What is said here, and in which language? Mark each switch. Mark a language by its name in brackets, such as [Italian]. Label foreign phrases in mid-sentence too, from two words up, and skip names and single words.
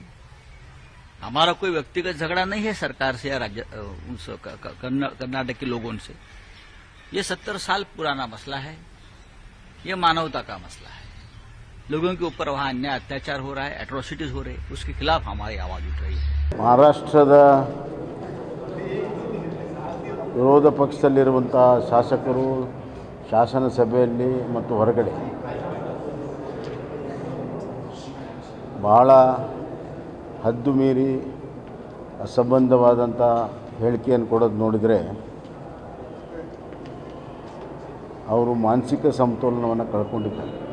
[Hindi] हमारा कोई व्यक्तिगत झगड़ा नहीं है सरकार से या राज्य कर्नाटक के लोगों से। ये 70 साल पुराना मसला है, ये मानवता का मसला है। लोगों के ऊपर वहां अन्याय अत्याचार हो रहा है, एट्रोसिटीज हो रहे हैं, उसके खिलाफ हमारी आवाज उठ रही है। [Kannada] ಮಹಾರಾಷ್ಟ್ರದ ವಿರೋಧ ಪಕ್ಷದಲ್ಲಿರುವಂಥ ಶಾಸಕರು ಶಾಸನ ಸಭೆಯಲ್ಲಿ ಮತ್ತು ಹೊರಗಡೆ ಬಹಳ ಹದ್ದು ಮೀರಿ ಅಸಂಬದ್ಧವಾದಂಥ ಹೇಳಿಕೆಯನ್ನು ಕೊಡೋದು ನೋಡಿದರೆ ಅವರು ಮಾನಸಿಕ ಸಮತೋಲನವನ್ನು ಕಳ್ಕೊಂಡಿದ್ದಾರೆ.